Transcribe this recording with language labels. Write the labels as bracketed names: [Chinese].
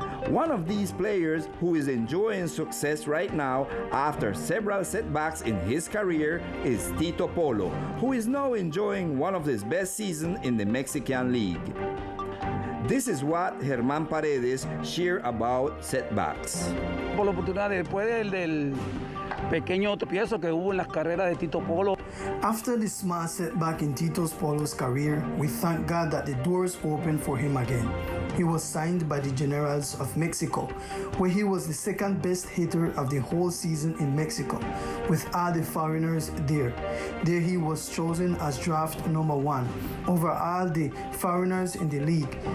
[English] One of these players who is enjoying success right now after several setbacks in his career is Tito Polo, who is now enjoying one of his best seasons in the Mexican League. This is what Germán Paredes shared about setbacks. [Spanish] Por la oportunidad después del pequeño tropiezo que hubo en las carreras de Tito Polo. [English] After the small setback in Tito Polo's career, we thank God that the doors opened for him again. He was signed by the Generals of Mexico, where he was the second best hitter of the whole season in Mexico, with all the foreigners there. There he was chosen as draft number 1 over all the foreigners in the league.